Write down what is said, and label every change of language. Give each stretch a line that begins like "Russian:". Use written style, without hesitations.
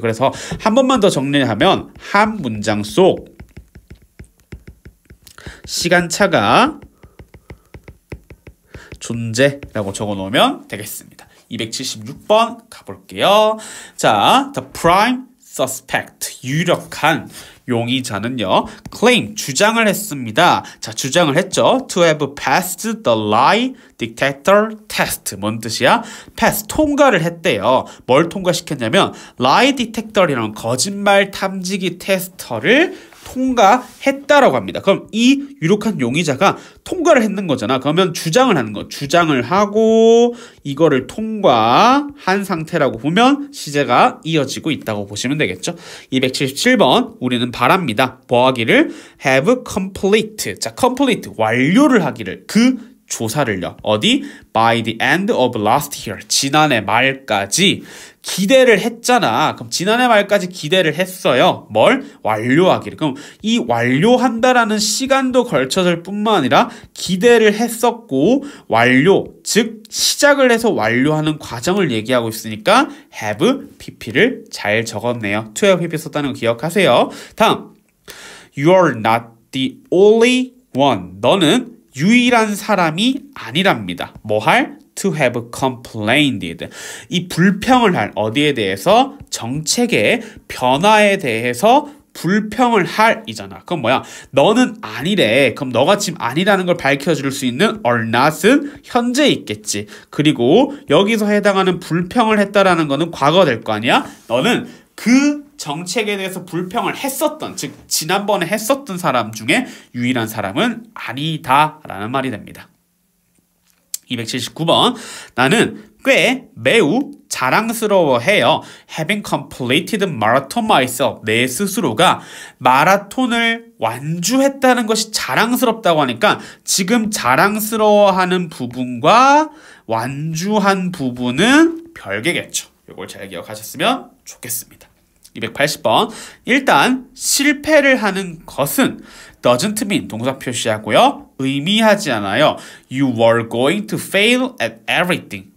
Korean: 그래서 한 번만 더 정리하면 한 문장 속 시간차가 존재라고 적어 놓으면 되겠습니다. 276번 가볼게요. 자, the prime suspect 유력한 용의자는요. claim 주장을 했습니다. 자, 주장을 했죠.
English: to have passed the lie detector test.
Korean: 뭔 뜻이야? pass 통과를 했대요. 뭘 통과시켰냐면 lie detector이라는 거짓말 탐지기 테스터를 통과했다라고 합니다. 그럼 이 유력한 용의자가 통과를 했는 거잖아. 그러면 주장을 하는 거. 주장을 하고 이거를 통과한 상태라고 보면 시제가 이어지고 있다고 보시면 되겠죠. 277번 우리는 바랍니다. 뭐 하기를? have complete. 자, complete 완료를 하기를.
English: 그 조사를요. 어디? by the end of last year.
Korean: 지난해 말까지 기대를 했잖아. 그럼 지난해 말까지 기대를 했어요. 뭘? 완료하기를. 그럼 이 완료한다라는 시간도 걸쳐질 뿐만 아니라 기대를 했었고 완료, 즉 시작을 해서 완료하는 과정을 얘기하고 있으니까 have pp를 잘 적었네요. to have pp 썼다는 거 기억하세요.
English: 다음, you're not the only one.
Korean: 너는 유일한 사람이 아니랍니다.
English: 뭐 할? to have complained.
Korean: 이 불평을 할 어디에 대해서? 정책의 변화에 대해서 불평을 할 이잖아. 그럼 뭐야? 너는 아니래. 그럼 너가 지금 아니라는 걸 밝혀줄 수 있는 are not은 현재에 있겠지. 그리고 여기서 해당하는 불평을 했다라는 거는 과거 될 거 아니야? 너는 그 정책에 대해서 불평을 했었던, 즉 지난번에 했었던 사람 중에 유일한 사람은 아니다라는 말이 됩니다. 279번 나는 꽤 매우 자랑스러워해요.
English: Having completed marathon myself.
Korean: 내 스스로가 마라톤을 완주했다는 것이 자랑스럽다고 하니까 지금 자랑스러워하는 부분과 완주한 부분은 별개겠죠. 이걸 잘 기억하셨으면 좋겠습니다. 280번 일단 실패를 하는 것은 doesn't mean 동사 표시하고요. 의미하지 않아요.
English: You were going to fail at everything.